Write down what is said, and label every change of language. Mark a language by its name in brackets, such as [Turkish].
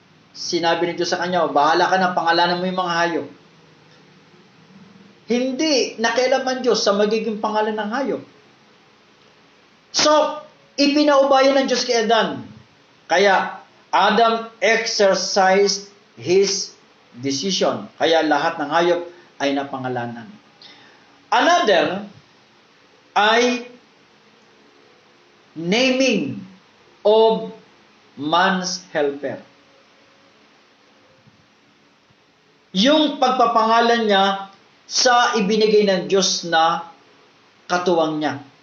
[Filipino] Sinabi ni Diyos sa kanya, bahala ka na, pangalanan mo yung mga hayop. Hindi nakialaman Diyos sa magiging pangalan ng hayop. So, ipinaubaya ng Diyos kay Adan. [English] Kaya, Adam exercised his decision. [Filipino] Kaya lahat ng hayop ay napangalanan. [English] Another ay naming of man's helper. [Filipino] Yung pagpapangalan niya sa ibinigay ng Diyos na katuwang niya.